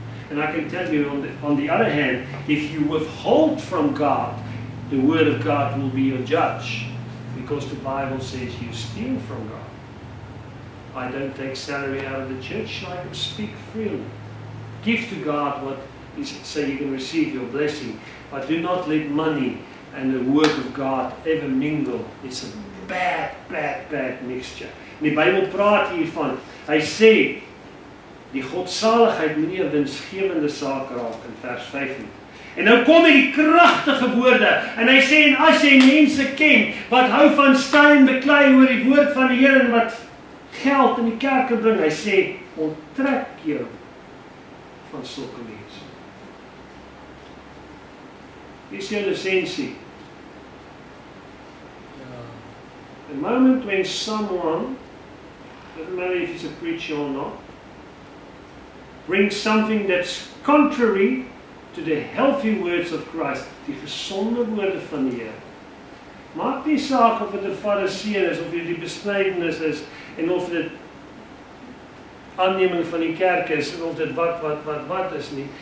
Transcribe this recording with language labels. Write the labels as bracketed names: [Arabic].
[English] And I can tell you on the other hand, if you withhold from God, the word of God will be your judge, because the Bible says you steal from God. I don't take salary out of the church, so I can speak freely. Give to God what is, so you can receive your blessing. But do not let money and the word of God ever mingle. It's a bad mixture. [Afrikaans] En die Bybel praat hiervan. Hy sê, die godsaligheid moet nie 'n winsgewende saak raak in vers 5 nie. En nou kom hy die kragtige woorde, en hy sê, en as jy mense ken, wat hou van staan beklei oor die woord van die Here, en wat geld in die kerke bring, hy sê, onttrek jou van sulke mense. Hier is jou lisensie. [English] The moment when someone, doesn't matter if he's a preacher or not, brings something that's contrary to the healthy words of Christ, [Afrikaans] die gesonde woorde van die Here. Maak nie saak of dit 'n fariseer is, of dit die besnydenis is, en of dit aanneming van die kerk is, en of dit wat is nie.